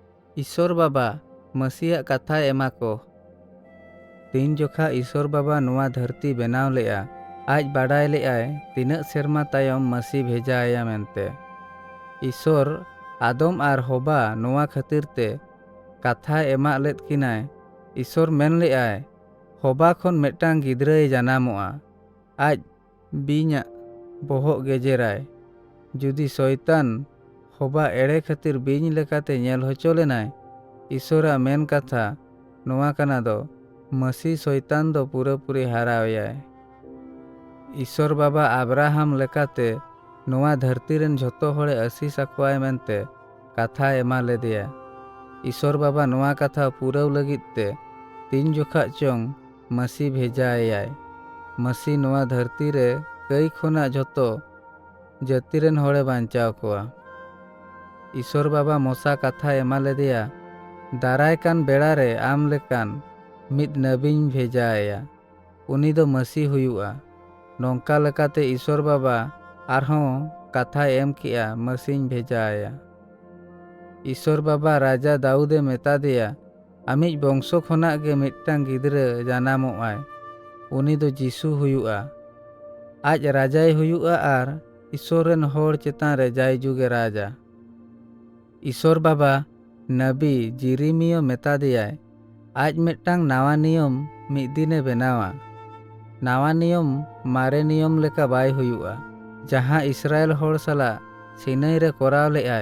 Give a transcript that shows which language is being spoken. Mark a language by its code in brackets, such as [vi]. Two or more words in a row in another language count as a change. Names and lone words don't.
[sat] ईश्वर बाबा मसीहा कथा एमा को तीन जोखा ईश्वर बाबा नुआ धरती बनाव लेआ आज बाडाय लेआय तीना सेरमा तायम मसी भेजाया मेनते। ईश्वर आदम आर होबा नुआ खातिर ते कथा एमा लेद किनाय। ईश्वर मेन लेआय होबा खन मेटांग गिद्राय जानामोआ आज बीना बोहग गेजेराय। जुदी शैतान होबा एड़े खातिर बीज लेकाते नेल होचो लेनाय ईश्वरा मेन कथा नुआ कना दो मसी शैतान दो पूरापूरी हारावयाय। ईश्वर बाबा अब्राहम लेकाते नुआ धरती रेन झोतो होड़े आशीष आकोआय मेनते कथा एमा लेदेया। ईश्वर बाबा नुआ कथा पूराव लगिते तीन जोखा चोंग मसी भेजायाय। मसी नुआ धरती रे कई खोना झोतो जाति रेन होड़े बांचाव कोआ। ईश्वर बाबा मोसा कथा एमा लेदेया दाराय कान बेड़ा रे आम लेकान मिद नबीन भेजाया उनी दो मसी हुयुआ। नोंका लेकाते ईश्वर बाबा आरहों कथा एम किया मसीन भेजाया। ईश्वर बाबा राजा दाऊदे मेता दिया आमिज बंशो खोना गे मिदटांग गिद्रा जानामोआय उनी दो जीसु हुयुआ। आज राजाय हुयुआ आर ईश्वर रेन होड़ चेतान रे जाय जुगे राजा। ईश्वर बाबा नबी जिरिमियो मेता दियाय आज मिदटांग नावा नियम मिद दिने बेनावा। नावा नियम मारे नियम लेका बाय हुयुआ जहां इस्राएल होड़ सला सिनाई रे कोराव लेआय।